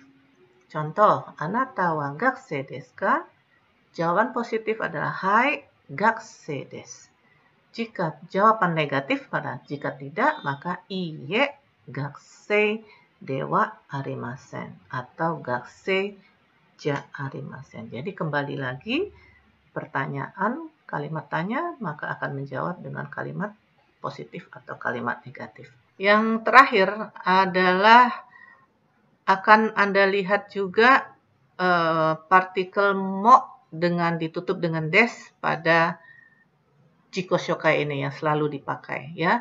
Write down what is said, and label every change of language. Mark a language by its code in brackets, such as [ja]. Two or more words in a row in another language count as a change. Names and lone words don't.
[id] Contoh, [ja] あなたは学生ですか? [id] Jawaban positif adalah hai, [ja] 学生です. [id] Jika jawaban negatif pada jika tidak, maka [ja] いいえ、学生ではありません [id] atau [ja] 学生じゃありません. [id] Jadi kembali lagi, pertanyaan, kalimat tanya, maka akan menjawab dengan kalimat positif atau kalimat negatif. Yang terakhir adalah akan Anda lihat juga partikel mo dengan ditutup dengan des pada [ja] 自己紹介 [id] ini yang selalu dipakai ya.